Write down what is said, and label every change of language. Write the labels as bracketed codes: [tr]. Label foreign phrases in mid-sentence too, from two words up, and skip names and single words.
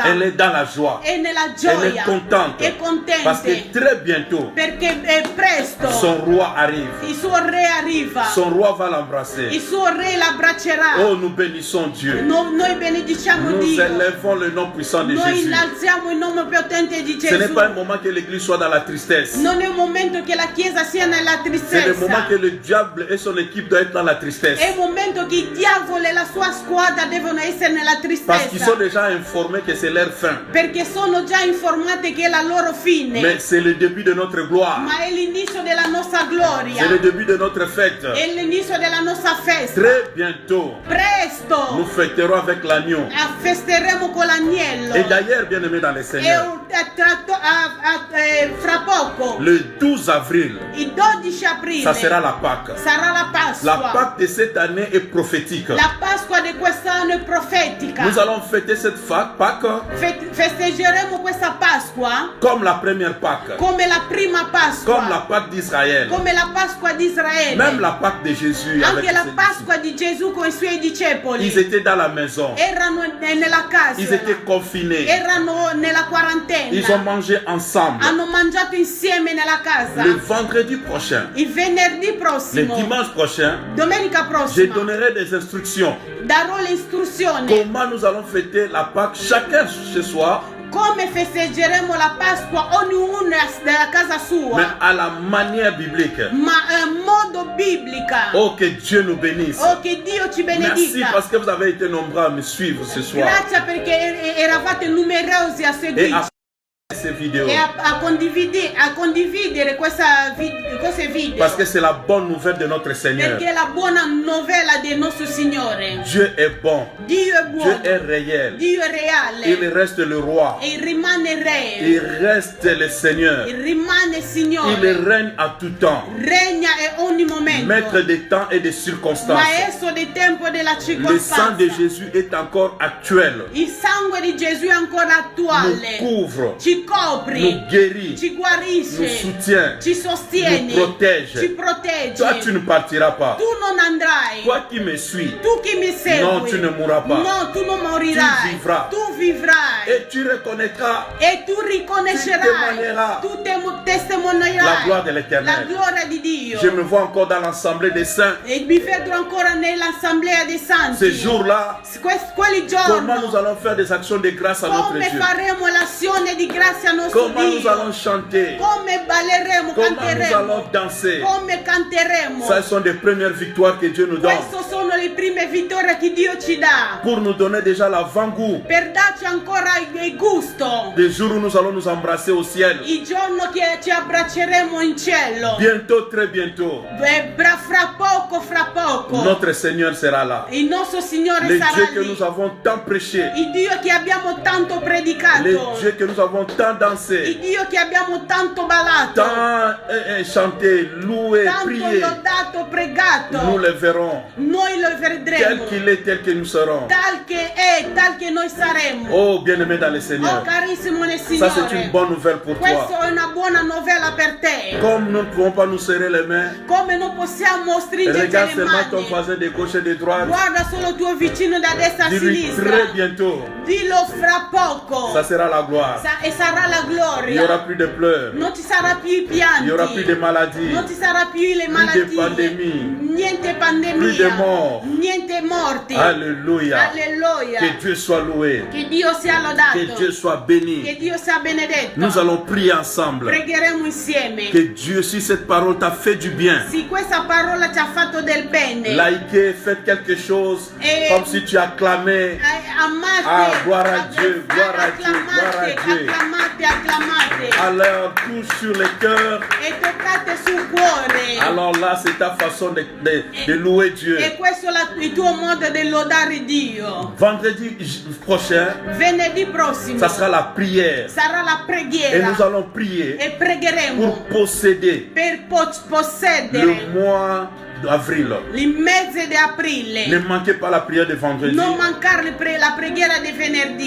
[fr] elle est dans la joie, [it] È nella [fr] elle [it] gioia, [fr] est contente, [it] è [fr] parce que [it] contente, [fr] très bientôt, [it] perché presto [fr] son roi arrive, [it] il suo re arriva, [fr] son roi va [it] il [fr] l'embrasser. [it] suo re l'abbraccerà. [fr] Oh, nous bénissons Dieu. [it] Noi benediciamo [fr] Nous [it] Dio, [fr] élevons le nom puissant de [it] noi [fr] Jésus. [it] innalziamo il nome potente di [fr] Ce n'est [it] Gesù. [fr] pas un moment que l'église soit dans la tristesse. [it] Non è un momento che la Chiesa sia nella [fr] C'est le [it] tristezza, [fr] moment que le diable et son équipe doivent être dans la tristesse. [it] è un momento che il diavolo e la sua squadra devono essere nella [fr] Parce qu'ils sont [it] tristezza, [fr] déjà informés que c'est leur fin. [it] perché sono già informate che è la loro fine, [fr] Mais c'est le début de notre gloire. [it] ma è l'inizio della nostra gloria, [fr] C'est le début de notre fête. [it] è l'inizio della nostra festa. [fr] Très bientôt, nous [it] Presto [fr] fêterons avec l'agneau. [it] festeremo con l'agnello, [fr] Et d'ailleurs, bien-aimés dans le [it] e [fr] Seigneur, [it] fra poco, [fr] le 12 avril, [it] il 12 aprile, [fr] ça sera la Pâque. [it] sarà la [fr] La [it] Pasqua. [fr] Pâque de cette année est prophétique. [it] La Pasqua di quest'anno è profetica. [fr] Nous allons fêter cette Pâque [it] Festeggeremo questa Pasqua [fr] comme la première Pâque, [it] come la prima Pasqua, [fr] comme la Pâque d'Israël, [it] come la Pasqua di Israele, [fr] même la Pâque de Jésus avec [it] anche la [fr] ses [it] Pasqua di Gesù con i suoi discepoli. [fr] disciples. Ils étaient dans la maison, [it] Erano nella casa, [fr] ils étaient confinés, [it] erano nella [fr] ils ont [it] quarantena, [fr] mangé ensemble. [it] hanno mangiato insieme nella casa. [fr] Le vendredi prochain, [it] Il venerdì [fr] le [it] prossimo, [fr] dimanche prochain, [it] domenica [fr] je [it] prossima, [fr] donnerai des instructions. [it] darò le istruzioni [fr] Comment nous allons fêter la Pâque, chacun chez soi, [it] come festeggeremo la Pasqua, ognuno dalla casa [fr] mais [it] sua, [fr] à la manière biblique. [it] ma modo biblica. [fr] Oh, que Dieu nous bénisse. [it] Oh, che Dio ci [fr] Merci [it] benedica. [fr] parce que vous avez été nombreux à me suivre ce soir [it] Grazie perché eravate numerosi a [fr] et [it] seguirci [fr] à ces vidéos. [it] e a condividere queste video, [fr] Parce que c'est la bonne nouvelle de notre Seigneur. [it] perché è la buona novella del nostro Signore. [fr] Dieu est bon. [it] Dio è [fr] Dieu [it] buono, [fr] est réel. [it] Dio è reale, [fr] Il reste le roi. [it] e rimane re, [fr] Il reste le Seigneur. [it] rimane [fr] Il [it] Signore, [fr] règne à tout temps. [it] regna e ogni momento, [fr] Maître des temps et des circonstances. [it] maestro del tempo e della [fr] Le sang [it] circostanza. [fr] de Jésus est encore actuel. [it] Il sangue di Gesù è ancora [fr] Nous [it] attuale, [fr] couvre, [it] ci copri, [fr] nous guérit, [it] ci [fr] nous [it] guarisce, [fr] soutient, [it] ci sostiene, [fr] nous protège. [it] ci protegge. [fr] Toi, tu ne partiras pas. [it] Tu non andrai, [fr] Toi qui me suis, [it] tu che mi segui, non, [fr] tu ne mourras pas. [it] no, tu non morirai, [fr] Tu vivras. [it] tu vivrai, [fr] Et tu reconnaîtras [it] e tu riconoscerai, [fr] témoigneras [it] tu testimonierai [fr] la gloire de [it] la [fr] l'Éternel. [it] gloria di Dio. [fr] Je me vois encore dans l'assemblée des saints. [it] E mi vedo ancora nell'assemblea dei santi. [fr] Ces jours-là, [it] Quelli [fr] comment nous [it] giorni, [fr] allons faire des actions de grâce à notre [it] come [fr] Dieu? [it] faremo l'azione di grazia a nostro [fr] Comment nous [it] Dio, [fr] allons chanter? [it] come balleremo, [fr] Comment nous [it] canteremo, [fr] allons danser? [it] come canteremo. [fr] Ce sont des premières victoires que Dieu nous donne [it] Queste sono le prime vittorie che Dio ci dà, [fr] pour nous donner déjà l'avant-goût [it] per darci ancora il gusto, [fr] des jours où nous allons nous embrasser au ciel. [it] il giorno che ci abbracceremo in cielo. [fr] Bientôt, très bientôt, [it] Fra poco, [fr] notre Seigneur sera là. [it] il nostro Signore [fr] Le [it] sarà [fr] Dieu que [it] lì. [fr] nous avons tant prêché, [it] Il Dio che abbiamo tanto predicato, [fr] le Dieu que nous avons tant [it] il [fr] dansé, [it] Dio che abbiamo tanto ballato, [fr] tant chanté, loué, [it] tanto [fr] prié, [it] lodato, pregato, [fr] nous le verrons. [it] noi lo [fr] Tel [it] vedremo, [fr] qu'il est, tel que nous serons. [it] tal che è, tal che noi saremo. [fr] Oh, bien-aimé dans le [it] Oh [fr] Seigneur, [it] carissimo nel [fr] ça c'est une [it] Signore, [fr] bonne nouvelle pour toi. [it] questa è una buona novella per te. [fr] Comme nous ne pouvons pas nous serrer les mains, [it] Come non possiamo stringerci [fr] regarde [it] le [fr] seulement ton [it] mani, [fr] voisin de gauche et de droite. [it] guarda solo il tuo vicino da destra a [fr] Dis-lui [it] sinistra, [fr] très bientôt, [it] dillo fra poco, [fr] ça sera la gloire. [it] e sarà la [fr] Il n'y aura [it] gloria. [fr] plus de pleurs, [it] Non ci sarà più i [fr] il [it] n'y aura plus de [fr] pianti, [it] maladies, [fr] non ci sarà più le [it] plus de [fr] malattie, [it] pandémies. [fr] niente [it] Plus de [fr] pandemia, [it] morts. [fr] niente morti. [it] Alléluia. [fr] Alleluia. [it] Que Dieu soit loué, [fr] Che Dio sia [it] que Dieu [fr] lodato, [it] soit béni. [fr] che Dio sia benedetto. [it] Nous allons prier ensemble. [fr] Pregheremo insieme. [it] Que Dieu, si cette parole t'a fait du bien, [fr] Se questa parola ci ha fatto del bene, [it] likez, faites quelque chose, [fr] Et- [it] comme si tu acclamais. [fr] amate, [it] Ah, gloire à Dieu, gloire à Dieu, gloire à Dieu. [fr] acclamate, [it] Alors, touche sur le cœur. [fr] e toccate sul cuore. [it] Alors là, c'est ta façon de louer Dieu. [fr] E questo è il tuo modo di lodare Dio. [it] Vendredi prochain, [fr] Venerdì prossimo [it] ça sera la prière. [fr] sarà la [it] Et [fr] preghiera [it] nous allons prier [fr] e pregheremo [it] pour posséder [fr] per [it] le [fr] possedere [it] mois d'avril. [fr] il mese di aprile. [it] Ne manquez pas la prière de vendredi. [fr] Non mancare la preghiera di venerdì.